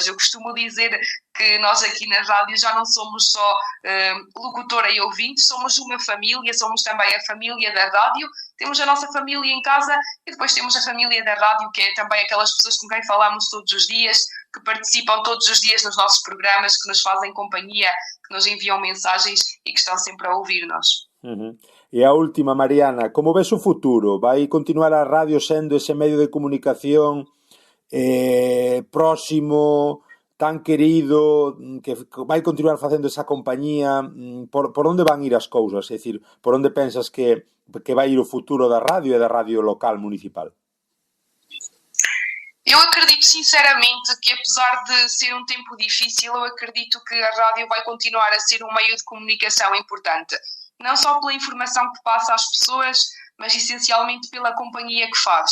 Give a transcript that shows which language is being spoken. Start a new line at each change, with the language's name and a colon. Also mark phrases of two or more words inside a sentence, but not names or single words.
Portuguese: Eu costumo dizer que nós aqui na rádio já não somos só locutora e ouvinte, somos uma família, somos também a família da rádio, temos a nossa família em casa e depois temos a família da rádio, que é também aquelas pessoas com quem falamos todos os dias, que participam todos os dias nos nossos programas, que nos fazem companhia, que nos enviam mensagens e que estão sempre a ouvir-nos.
Galician: E a última, Mariana, como ves o futuro? Vai continuar a radio sendo ese medio de comunicación próximo, tan querido, que vai continuar facendo esa compañía? Por onde van ir as cousas? É dicir, por onde pensas que vai ir o futuro da radio e da radio local municipal?
Portuguese: Eu acredito sinceramente que, apesar de ser um tempo difícil, eu acredito que a rádio vai continuar a ser um meio de comunicação importante. Não só pela informação que passa às pessoas, mas essencialmente pela companhia que faz.